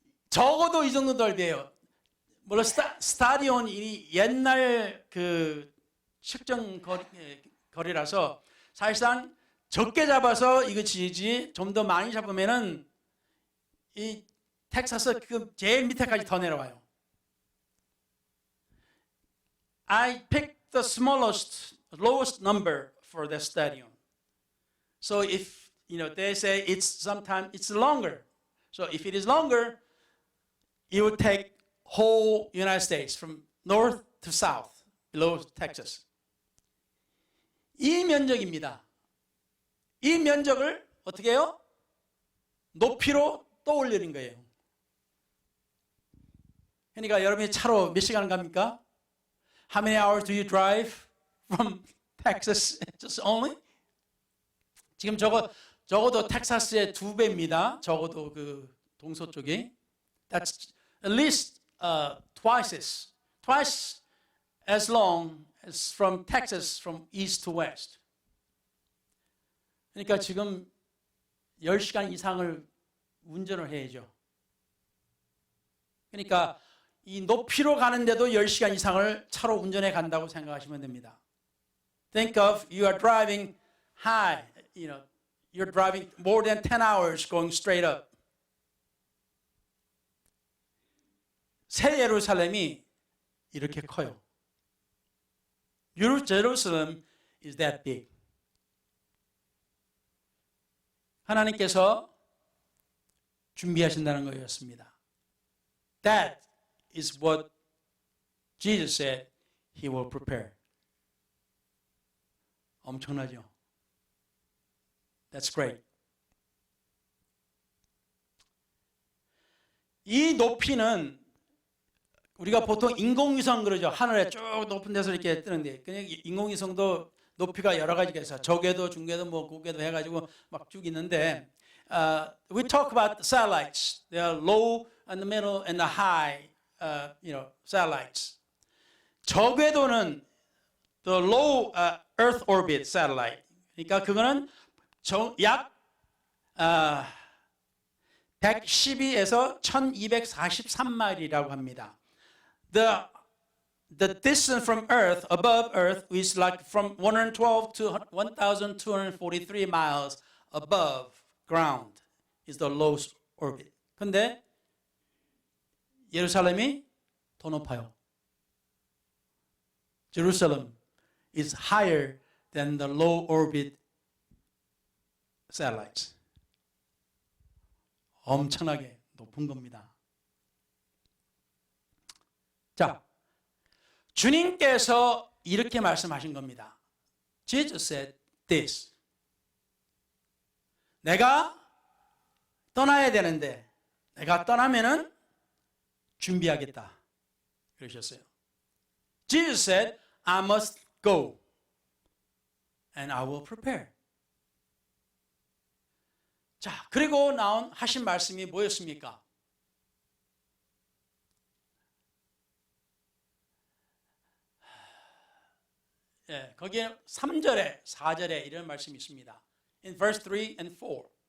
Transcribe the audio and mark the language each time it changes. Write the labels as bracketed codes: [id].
[ko] 적어도 이 정도 넓이에요. 물론 스타디온이 옛날 그 측정 거리라서 사실상 적게 잡아서 이거 지지 좀 더 많이 잡으면은 이 텍사스 그 제일 밑에까지 더 내려와요. [en] I picked the smallest, lowest number for the stadium. So if they say sometimes it's longer. So if it is longer, it would take whole United States from north to south, below Texas. [ko] 이 면적입니다. 이 면적을 어떻게 해요? 높이로 또 올리는 거예요. 그러니까 여러분이 차로 몇 시간 갑니까? [en] How many hours do you drive from Texas just only? [ko] 지금 적어도 텍사스의 2배입니다. 적어도 그 동서쪽이. [en] That's at least twice as long as from Texas from east to west. [ko] 그러니까 지금 10시간 이상을 운전을 해야죠. 그러니까 이 높이로 가는데도 10시간 이상을 차로 운전해 간다고 생각하시면 됩니다. [en] Think of you are driving high, you're driving more than 10 hours going straight up. [ko] 새 예루살렘이 이렇게 커요. [en] Jerusalem is that big. [ko] 하나님께서 준비하신다는 거였습니다. [en] That is what Jesus said he will prepare. [ko] 엄청나죠? [en] That's great. [ko] 이 높이는 우리가 보통 인공위성 그러죠. 하늘에 쭉 높은 데서 이렇게 뜨는데 그냥 인공위성도 높이가 여러 가지가 있어요. 저궤도, 중궤도, 고궤도 해가지고 막 쭉 있는데 [en] we talk about the satellites. They are low, and the middle, and the high, satellites. [ko] 저궤도는 [en] the low Earth orbit satellite. [ko] 그러니까 그거는 약 112에서 1243마일이라고 합니다. [en] The distance from Earth, above Earth, is like from 112 to 1,243 miles above ground is the lowest orbit. [ko] 근데 예루살렘이 더 높아요. [en] Jerusalem is higher than the low orbit satellites. [ko] 엄청나게 높은 겁니다. 자, 주님께서 이렇게 말씀하신 겁니다. [en] Jesus said this. [ko] 내가 떠나야 되는데 내가 떠나면은 준비하겠다. 그러셨어요. [en] Jesus said, I must go and I will prepare. [ko] 자, 그리고 하신 말씀이 뭐였습니까? 예, 거기에 3절에 4절에 이런 말씀이 있습니다. [en] In verse 3 and 4.